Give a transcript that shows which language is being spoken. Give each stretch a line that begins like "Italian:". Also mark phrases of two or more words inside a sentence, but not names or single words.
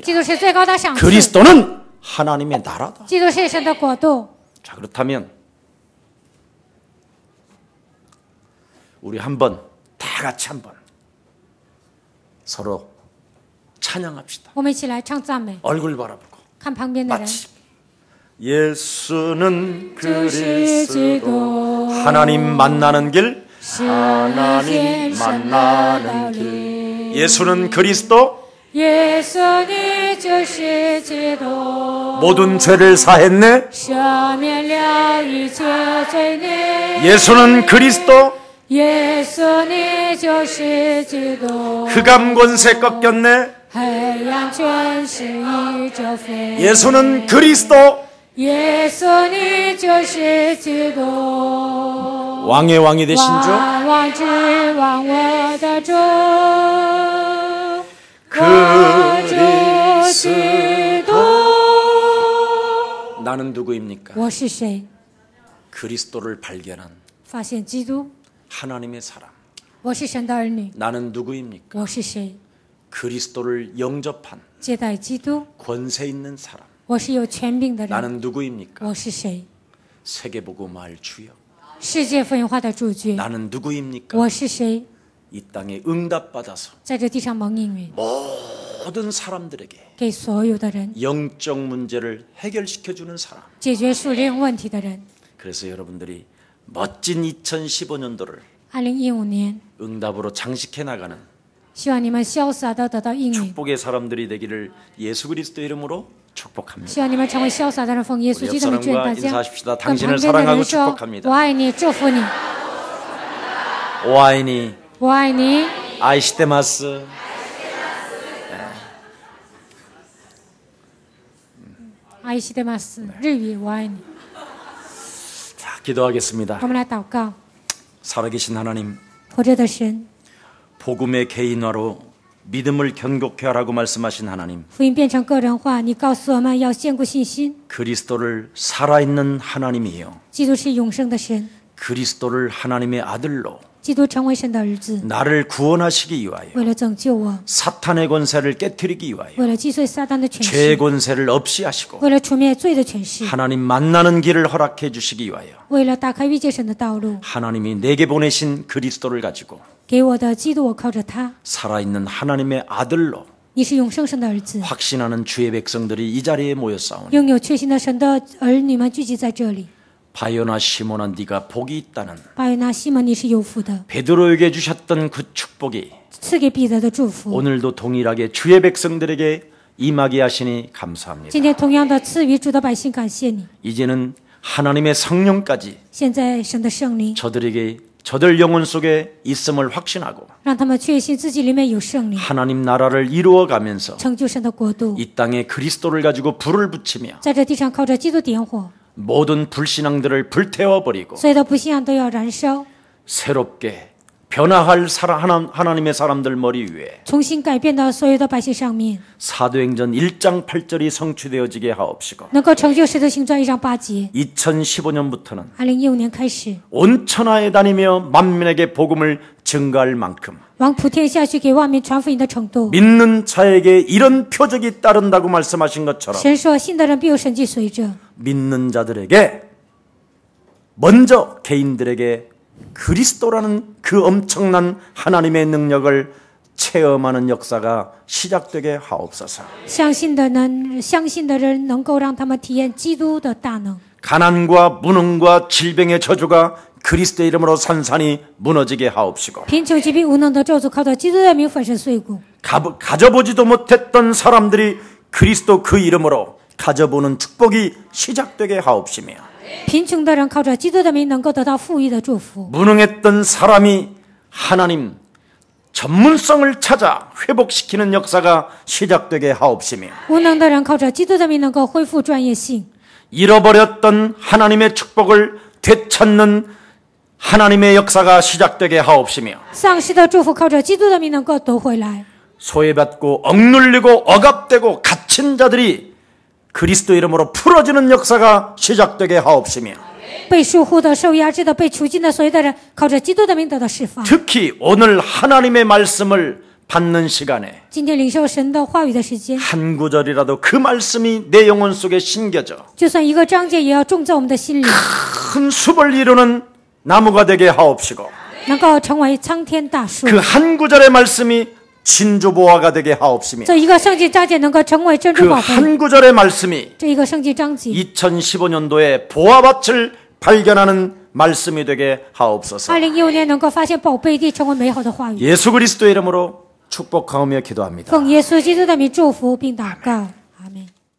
Chinese: 基督是最高的赏赐，
Korean: 그리스도는 하나님의 나라다.
Chinese: 基督是神的国度。
Korean: 자, 그렇다면 우리 한번 다 같이 한번 서로 찬양합시다.
Chinese: 我们一起来唱赞美，
Korean: 얼굴 바라보고
Chinese: 看旁边的人。
Korean: 마치 예수는
Chinese: 主是基
Korean: 그리스도
Chinese: 督，
Korean: 하나님 만나는 길
Chinese: 是
Korean: 하나님
Chinese: 天神的道
Korean: 만나는
Chinese: 理。
Korean: 길 예수는 그리스도
Chinese: 耶稣，你就是基督，
Korean: 모든 죄를 사했네.
Chinese: 赦免了一切罪孽。
Korean: 예수는 그리스도
Chinese: 耶稣，你就是基督，
Korean: 흑암 권세 꺾였네.
Chinese: 黑暗权势已折飞。
Korean: 예수는 그리스도
Chinese: 耶稣，你就是基督，
Korean: 왕의 왕이 되신 주
Chinese: 万王之王，我的主，我主基督。
Korean: 나는 누구입니까?
Chinese: 我是谁？
Korean: 그리스도를 발견한
Chinese: 发现基督。
Korean: 하나님의 사람.
Chinese: 我是神的儿女。
Korean: 나는 누구입니까?
Chinese: 我是谁？
Korean: 그리스도를 영접한
Chinese: 接待基督。
Korean: 권세 있는 사람.
Chinese: 我是有权柄的人。
Korean: 나는 누구입니까?
Chinese: 我是谁？
Korean: 세계복음화할 주여.
Chinese: 世界福音化的主角。
Korean: 나는 누구입니까?
Chinese: 我是谁？
Korean: 이 땅에 응답받아서
Chinese: 在这地上蒙应允，
Korean: 모든 사람들에게
Chinese: 给所有的人
Korean: 영적 문제를 해결시켜주는 사람.
Chinese: 解决属灵问题的人。
Korean: 그래서 여러분들이 멋진 2015년도를
Chinese: 2015年，
Korean: 응답으로 장식해 나가는
Chinese: 希望你们潇洒的得到应允，
Korean: 축복의 사람들이 되기를 예수 그리스도 이름으로 축복합니다.
Chinese: 希望你们成为潇洒的人，奉耶稣基督的名劝大
Korean: 우리 옆
Chinese: 家。
Korean: 사람과
Chinese: 跟旁
Korean: 인사하십시다.
Chinese: 边的
Korean: 당신을
Chinese: 人
Korean: 사랑하고
Chinese: 说：“
Korean: 축복합니다.
Chinese: 我爱你，祝福你，我爱你我爱你。
Japanese: 愛してます. 愛してます，
Chinese: 日语我爱你。
Korean: 자, 기도하겠습니다.
Chinese: 我们来祷告，
Korean: 살아계신 하나님,
Chinese: 活着的神，
Korean: 복음의 개인화로 믿음을 견고케 하라고 말씀하신 하나님,
Chinese: 福音变成个人化，你告诉我们要坚固信心。
Korean: 그리스도를 살아있는 하나님이요,
Chinese: 基督是永生的神，
Korean: 그리스도를 하나님의 아들로
Chinese: 基督成为神的儿子，
Korean: 나를 구원하시기 위하여
Chinese: 为了拯救我，
Korean: 사탄의 권세를 깨뜨리기 위하여
Chinese: 为了击碎撒旦的权
Korean: 죄의
Chinese: 势，
Korean: 권세를 없이 하시고
Chinese: 为了除灭罪的权势，
Korean: 하나님 만나는 길을 허락해 주시기 위하여
Chinese: 为了打开遇见神的道路，
Korean: 하나님이 내게 보내신 그리스도를 가지고
Chinese: 给我的基督，我靠着他。
Korean: 살아있는 하나님의 아들로
Chinese: 你是永生神的儿子，
Korean: 확신하는 주의 백성들이 이 자리에 모였사오니
Chinese: 拥有确信的神的儿女们聚集在这里。
Korean: 바요나 시몬아 네가 복이 있다는
Chinese: 巴约纳西门，你是有福的，
Korean: 베드로에게 주셨던 그 축복이
Chinese: 赐给彼得的祝福，
Korean: 오늘도 동일하게 주의 백성들에게 임하게 하시니 감사합니다.
Chinese: 今天同样的赐予主的百姓，感谢你。
Korean: 이제는 하나님의 성령까지
Chinese: 现在神的圣灵
Korean: 저들 영혼 속에 있음을 확신하고
Chinese: 让他们确信自己里面有圣灵，
Korean: 하나님 나라를 이루어가면서
Chinese: 成就神的国度，
Korean: 이 땅에 그리스도를 가지고 불을 붙이며
Chinese: 在这地上靠着基督点火，
Korean: 모든 불신앙들을 불태워버리고
Chinese: 所有的不信仰都要燃烧，
Korean: 새롭게 변화할 하나님의 사람들 머리 위에
Chinese: 重新改变到所有的百姓上面，
Korean: 사도행전 1장 8절이 성취되어지게 하옵시고
Chinese: 能够成就使徒行传1章8节。
Korean: 2015년부터는
Chinese: 2015年开始，
Korean: 온 천하에 다니며 만민에게 복음을 증가할 만큼
Chinese: 往普天下去给万民传福音的程度。
Korean: 믿는 자에게 이런 표적이 따른다고 말씀하신 것처럼
Chinese: 神说：“信的人必有神迹随着。
Korean: 믿는 자들에게 먼저 개인들에게 그리스도라는 그 엄청난 하나님의 능력을 체험하는 역사가 시작되게 하옵소서.
Chinese: 相信的人能够让他们体验基督的大能。
Korean: 가난과 무능과 질병의 저주가 그리스도의 이름으로 산산이 무너지게 하옵시고
Chinese: 贫穷疾病无能的咒诅靠着基督的名粉身碎骨。
Korean: 가져보지도 못했던 사람들이 그리스도 그 이름으로 가져보는 축복이 시작되게 하옵시며
Chinese: 贫穷的人靠着基督的名能够得到富裕的祝福。
Korean: 무능했던 사람이 하나님 전문성을 찾아 회복시키는 역사가 시작되게 하옵시며
Chinese: 无能的人靠着基督的名能够恢复专业性。
Korean: 잃어버렸던 하나님의 축복을 되찾는 하나님의 역사가 시작되게 하옵시며
Chinese: 丧失的祝福靠着基督的名能够夺回来。
Korean: 소외받고 억눌리고 억압되고 갇힌 자들이 그리스도 이름으로 풀어지는 역사가 시작되게 하옵시며
Chinese: 被束缚的、受压制的、被囚禁的所有的人靠着基督的名得到释放。
Korean: 특히 오늘 하나님의 말씀을 받는 시간에
Chinese: 今天领受神的话语的时间，
Korean: 한 구절이라도 그 말씀이 내 영혼 속에 심겨져
Chinese: 就算一个章节也要种在我们的心里，
Korean: 큰 숲을 이루는 나무가 되게 하옵시고
Chinese: 能够成为苍天大树。
Korean: 그 한 구절의 말씀이 진주보화가 되게 하옵시며
Chinese: 这一个圣经章节能够成为珍珠
Korean: 그
Chinese: 宝贝。
Korean: 한 구절의 말씀이
Chinese: 这一个圣经章节，
Korean: 2015년도에 보화밭을 발견하는 말씀이 되게 하옵소서.
Chinese: 2015年能够发现宝贝地，成为美好的话语。
Korean: 예수 그리스도의 이름으로 축복하오며 기도합니다.
Chinese: 奉耶稣基督的名祝福并祷告，阿门。